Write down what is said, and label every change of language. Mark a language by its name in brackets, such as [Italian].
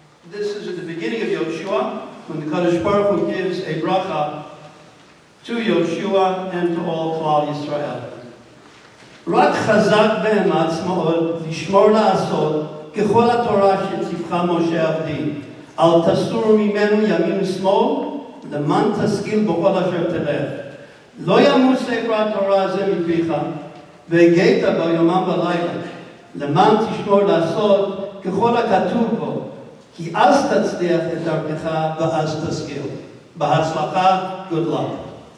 [English] This is at the beginning of Yoshua, when the Kadosh Baruch Hu gives a bracha to Yoshua and to all Klal Yisrael. [Hebrew] רק חזק ואמץ מאוד לשמור לעשות ככל התורה שציווך משה עבדי. אל תסור ממנו ימין ושמאל, למען תשכיל בכל אשר תלך. לא ימוש ספר התורה הזה מפיך, והגית בו יומם ולילה, למען תשמור לעשות ככל הכתוב בו, כי אז תצליח את דרכך ואז תשכיל. בהצלחה, [English] good luck.